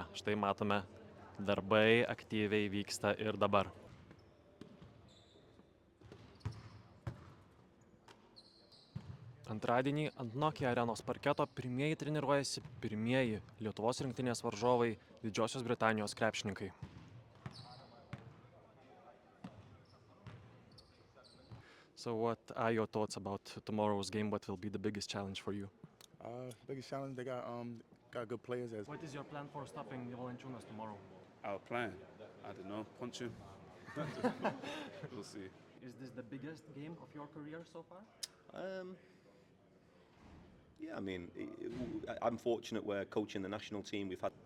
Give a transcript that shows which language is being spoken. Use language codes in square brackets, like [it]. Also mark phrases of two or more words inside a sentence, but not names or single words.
[lt] Štai matome, darbai aktyviai vyksta ir dabar. Antradienį ant Nokia arenos parketo pirmieji treniruojasi pirmieji Lietuvos rinktinės varžovai Didžiosios Britanijos krepšininkai. [en] So what are your thoughts about tomorrow's game? What will be the biggest challenge for you? Biggest challenge, they got good players. What is your plan for stopping Valančiūnas tomorrow? Our plan? I don't know, punch him. We'll see. Is this the biggest game of your career so far? Yeah, I mean, I'm fortunate we're coaching the national team. We've had.